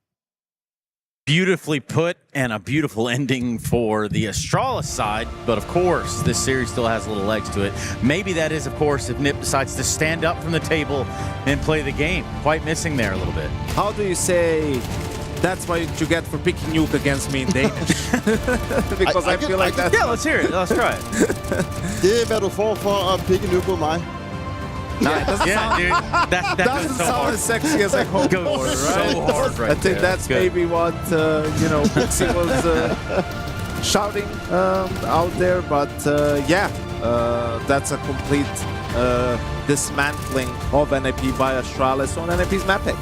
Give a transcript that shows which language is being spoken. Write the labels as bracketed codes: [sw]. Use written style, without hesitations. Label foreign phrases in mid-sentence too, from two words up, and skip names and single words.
[en] Beautifully put, and a beautiful ending for the Astralis side, but of course this series still has little legs to it. Maybe that is, of course, if Nip decides to stand up from the table and play the game. Quite missing there a little bit. How do you say that's what you get for picking Nuke against me in Danish? Because I feel like that. Yeah, let's hear it. Let's try it. [da] Det hvad du får for at pikke Nuke mod mig. [en] No, it doesn't sound, dude. That doesn't so sound hard. as sexy as I hoped for, right? So hard right I think there. that's maybe what, you know, Pixie was shouting out there, but yeah, that's a complete dismantling of NIP by Astralis on NIP's map pick.